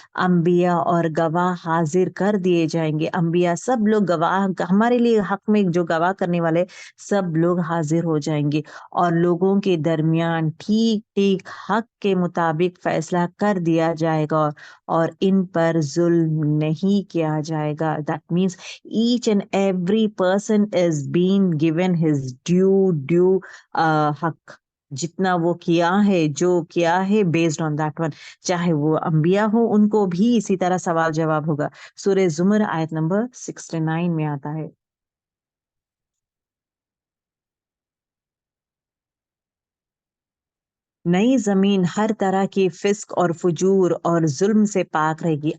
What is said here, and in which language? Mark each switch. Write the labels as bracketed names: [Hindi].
[Urdu] انبیاء اور گواہ حاضر کر دیے جائیں گے. انبیاء سب لوگ گواہ، ہمارے لیے حق میں جو گواہ کرنے والے سب لوگ حاضر ہو جائیں گے، اور لوگوں کے درمیان ٹھیک حق کے مطابق فیصلہ کر دیا جائے گا اور ان پر ظلم نہیں کیا جائے گا. [English] That means each and every person is being given his due [Urdu] حق، جتنا وہ کیا ہے، [English] جو کیا ہے based on that one. [Urdu] چاہے وہ انبیاء ہو، ان کو بھی اسی طرح سوال جواب ہوگا. سورہ زمر آیت نمبر 69 میں آتا ہے. نئی زمین ہر طرح کی فسق اور فجور اور ظلم سے پاک رہے گی.